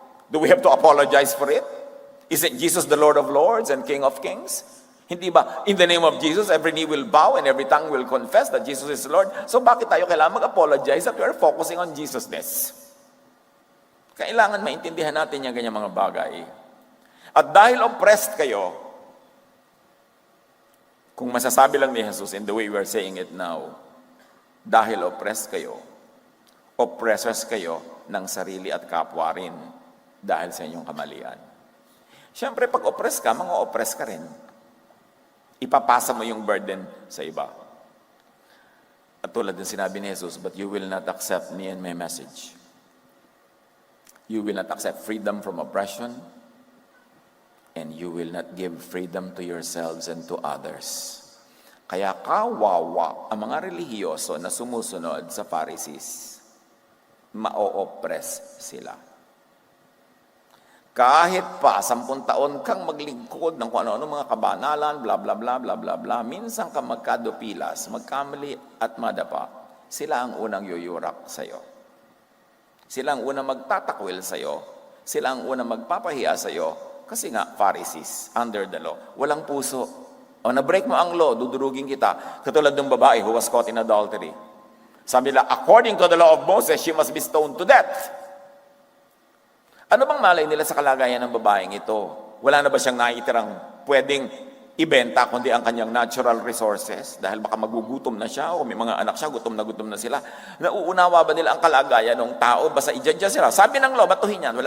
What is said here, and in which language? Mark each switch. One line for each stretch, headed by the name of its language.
English: Do we have to apologize for it? Isn't Jesus the Lord of Lords and King of Kings?
Filipino: Hindi ba,
English: in the name of Jesus, every knee will bow and every tongue will confess that Jesus is Lord? So
Filipino: bakit tayo kailangan mag-apologize
English: that we are focusing on Jesus-ness?
Filipino: Kailangan maintindihan natin yung ganyang mga bagay. At dahil oppressed kayo, kung masasabi lang ni Jesus
English: in the way we are saying it now,
Filipino: dahil oppressed kayo, oppressors kayo ng sarili at kapwa rin dahil sa inyong kamalian. Siyempre, pag oppress ka, mga oppress ka rin. Ipapasa mo yung burden sa iba. At tulad ng sinabi ni Jesus,
English: but you will not accept me and my message. You will not accept freedom from oppression, and you will not give freedom to yourselves and to others.
Filipino: Kaya kawawa ang mga relihiyoso na sumusunod sa Pharisees. Ma-oppress sila. Kahit pa 10 taon kang maglingkod ng kung ano-ano mga kabanalan, bla bla bla bla bla bla, minsan ka magkadupilas, magkamali at madapa, sila ang unang yuyurak sa'yo. Sila ang unang magtatakwil sa'yo. Sila ang unang magpapahiya sa'yo. Kasi nga, Pharisees,
English: under the law,
Filipino: walang puso. O na-break mo ang law, dudurugin kita. Katulad ng babae
English: who was caught in adultery.
Filipino: Sabi nila,
English: according to the law of Moses, she must be stoned to death.
Filipino: Ano bang malay nila sa kalagayan ng babaeng ito? Wala na ba siyang naitirang pwedeng ibenta kundi ang kanyang natural resources? Dahil baka magugutom na siya o may mga anak siya, gutom na sila. Nauunawa ba nila ang kalagayan ng tao? Basta i-judge sila. Sabi ng law, batuhin yan.